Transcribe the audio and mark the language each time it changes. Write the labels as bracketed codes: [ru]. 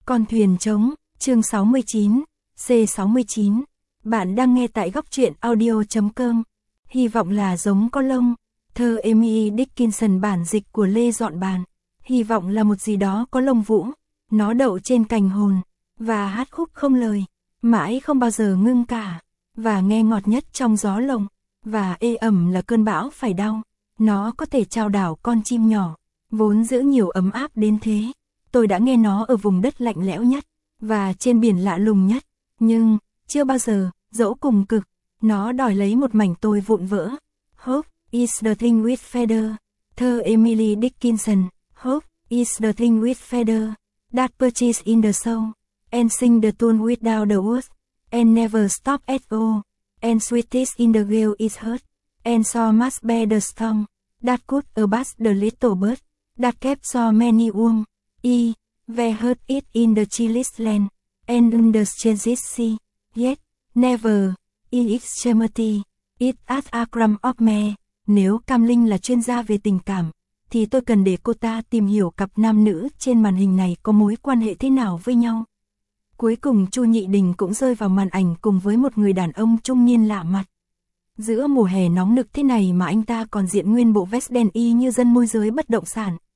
[vi] Con thuyền trống, chương 69, C69, bạn đang nghe tại góc truyện audio.com, hy vọng là giống có lông, thơ Emily Dickinson bản dịch của Lê Dọn Bàn, hy vọng là một gì đó có lông vũ, nó đậu trên cành hồn, và hát khúc không lời, mãi không bao giờ ngưng cả, và nghe ngọt nhất trong gió lồng, và ê ẩm là cơn bão phải đau, nó có thể chao đảo con chim nhỏ, vốn giữ nhiều ấm áp đến thế. Tôi đã nghe nó ở vùng đất lạnh lẽo nhất, và trên biển lạ lùng nhất, nhưng, chưa bao giờ, dẫu cùng cực, nó đòi lấy một mảnh tôi vụn vỡ. [en] Hope is the thing with feather, thơ Emily Dickinson. Hope is the thing with feather, that perches in the soul, and sing the tune without the words, and never stop at all, and sweetest in the gale is heard, and so must bear the storm, that could abash the little bird, that kept so many warm. E, we heard it in the chillest land, and in the strangest sea, yet, never, in extremity, it as a crumb of me. [vi] Nếu Cam Linh là chuyên gia về tình cảm, thì tôi cần để cô ta tìm hiểu cặp nam nữ trên màn hình này có mối quan hệ thế nào với nhau. Cuối cùng Chu Nhị Đình cũng rơi vào màn ảnh cùng với một người đàn ông trung niên lạ mặt. Giữa mùa hè nóng nực thế này mà anh ta còn diện nguyên bộ vest đen y như dân môi giới bất động sản.